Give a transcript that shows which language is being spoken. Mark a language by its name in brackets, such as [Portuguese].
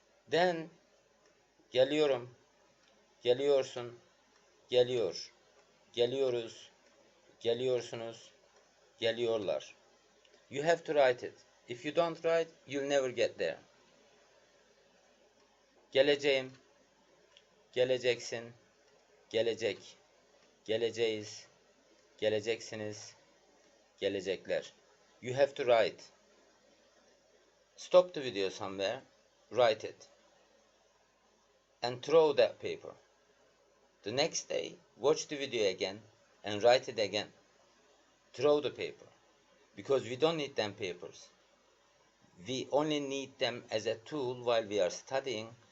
[English] Then [Turkish] geliyorum, geliyorsun, geliyor, geliyoruz, geliyorsunuz, geliyorlar. [English] You have to write it. If you don't write, you'll never get there. [Turkish] Geleceğim, geleceksin, gelecek, geleceğiz, geleceksiniz, gelecekler. [English] You have to write. Stop the video somewhere, write it, and throw that paper. The next day, watch the video again and write it again. Throw the paper, because we don't need them papers. We only need them as a tool while we are studying.